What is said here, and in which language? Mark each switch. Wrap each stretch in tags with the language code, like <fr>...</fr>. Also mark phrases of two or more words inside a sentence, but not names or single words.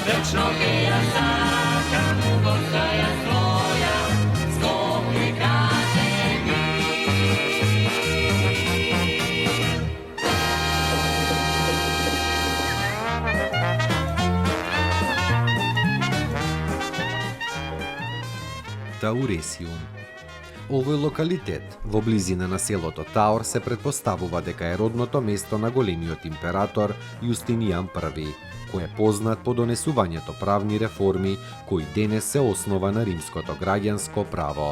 <mk>Večno che ja sakam, postaja svoja, skopi kaže mi. Тауресиум. Овој локалитет во близина на селото Таур се претпоставува дека е родното место на големиот император Јустинијан I, кој е познат по донесувањето правни реформи кои денес се основа на римското граѓанско право.</mk>